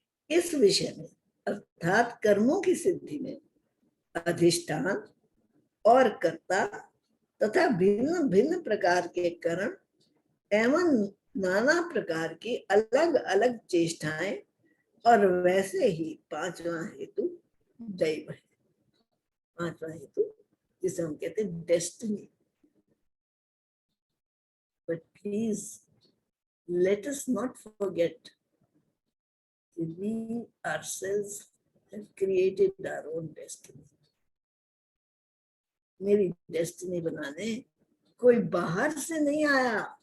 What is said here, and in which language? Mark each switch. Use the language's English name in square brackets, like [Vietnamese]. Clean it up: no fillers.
[Hindi] इस विषय में अर्थात कर्मों की सिद्धि में अधिष्ठान और कर्ता तथा भिन्न भिन्न प्रकार के कर्म एवं नाना प्रकार की अलग अलग चेष्टाएं और वैसे ही 5वां हेतु दैव है। 5वां हेतु जिसे हम कहते हैं destiny. [English] But please let us not forget we ourselves have created our own destiny. [Hindi] मेरी डेस्टिनी बनाने कोई बाहर से नहीं आया।